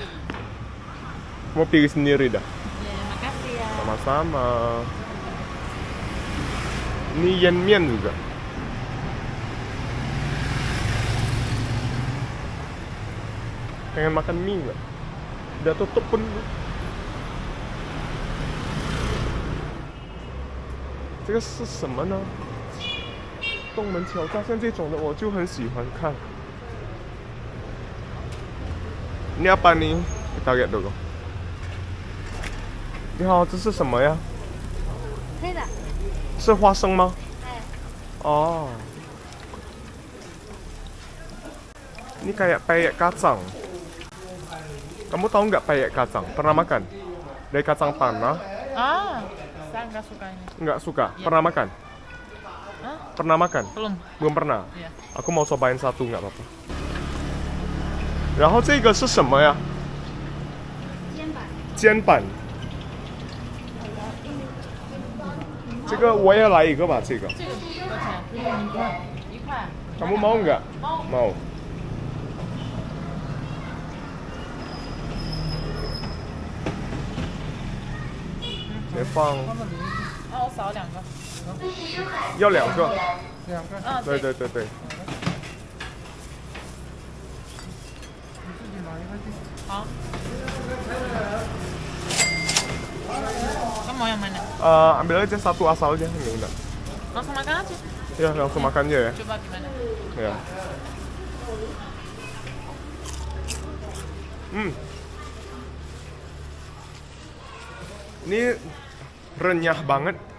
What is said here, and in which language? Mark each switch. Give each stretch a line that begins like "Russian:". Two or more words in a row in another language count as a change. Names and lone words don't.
Indonesian: Mau pilih sendiri dah. Ya, makasih ya. Sama-sama. Ini yen mian juga. Pengen makan mie nggak? Udah tutup pun.
Chinese: 这个是什么呢？洞门挑战像这种的我就很喜欢看。
Indonesian: Ini apa nih? Kita lihat dulu.
Chinese: 你好，这是什么呀？黑的，是花生吗？哎，
Indonesian: 哦。Ini kayak peyek kacang. Kamu tahu nggak peyek kacang? Pernah makan? Dari kacang tanah? Ah, saya nggak suka ini. Nggak suka. Iya. Pernah makan? Hah? Pernah makan? Belum. Belum pernah. Iya. Aku mau cobain satu nggak apa-apa.
Chinese: 然后这个是什么呀？肩膀，煎板。这个我也来一个吧，这个。这个多少钱？你看1块。
Indonesian: Kamu mau nggak?
Chinese: 猫。 Mau. 先放，啊，我扫2个。要2个。啊，对对对对。
Indonesian: 好。Kamu mau yang mana? Ambil aja satu asal aja, ini enggak. Langsung makan aja. Ya, langsung makan aja ya. Coba gimana? Ya. Ini renyah banget.